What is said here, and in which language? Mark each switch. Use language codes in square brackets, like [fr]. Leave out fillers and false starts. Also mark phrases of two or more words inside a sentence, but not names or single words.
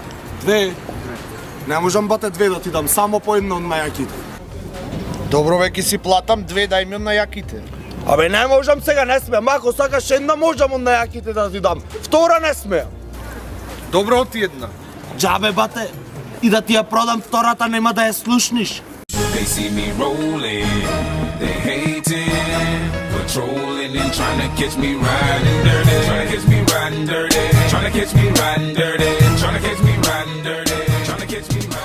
[mk] Не можам, бате, две да ти дам, само по една од најаките. Добро, веќе си платам 2, дај ми од најаките. Абе, не можам сега, не смеам. Ако сакаш една, можам од најаките да ти дам. Втора не смеам. Добро, оти една. Джабе, бате, и да ти ја продам втората, нема да ја слушниш. [en] They see me rolling, they hating, patrolling and trying to catch me riding dirty, trying to catch me riding dirty, trying to catch me riding dirty, trying to catch me riding dirty, trying to catch me